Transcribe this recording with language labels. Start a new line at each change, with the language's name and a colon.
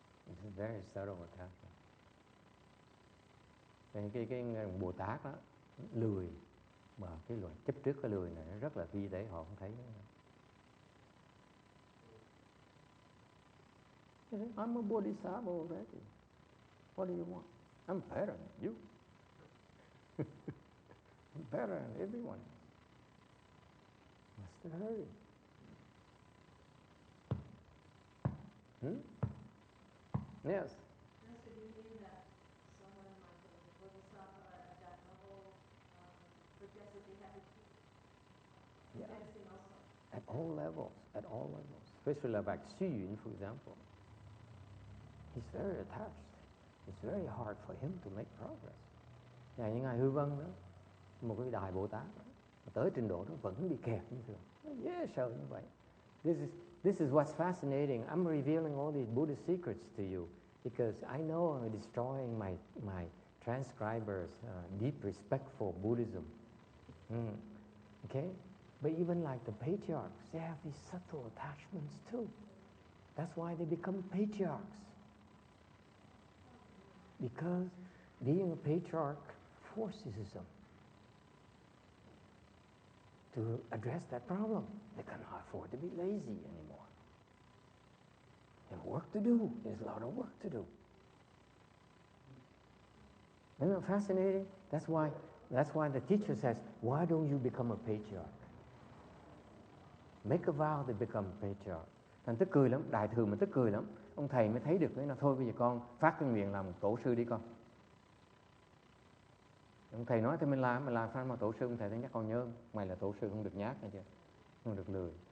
English: It's a very subtle attachment.
Vietnamese: Cái Bồ Tát đó, lười, mà cái loại chấp trước cái lười này nó rất là vi tế, họ không thấy.
English: I'm a Bodhisattva already. What do you want? I'm better than you. I'm better than everyone. What's the hurry? Yes. Master, do you mean that someone like a bodhisattva at that level forgets that they have to keep practicing also? At all levels. Especially like Xu Yun, for example. He's very attached. It's very hard for him to make progress.
Vietnamese: Và những ngài Hư Vân đó, một cái đại Bồ Tát đó, tới trình độ đó vẫn bị kẹt như thường. Dễ sợ như vậy.
English: This is what's fascinating. I'm revealing all these Buddhist secrets to you because I know I'm destroying my transcribers' deep respect for Buddhism. Okay? But even like the patriarchs, they have these subtle attachments too. That's why they become patriarchs. Because being a patriarch forces them to address that problem. They cannot afford to be lazy anymore. There's work to do. There's a lot of work to do. Isn't it fascinating? That's why the teacher says, why don't you become a patriarch? Make a vow to become a patriarch.
Vietnamese: Thành tức cười lắm, đại thừa mà tức cười lắm. Ông thầy mới thấy được, nói thôi bây giờ con phát cái nguyện làm tổ sư đi con. Ông thầy nói thì mình làm sao mà tổ sư. Ông thầy thấy nhắc con nhớ, mày là tổ sư không được nhát nghe chưa, không được lười.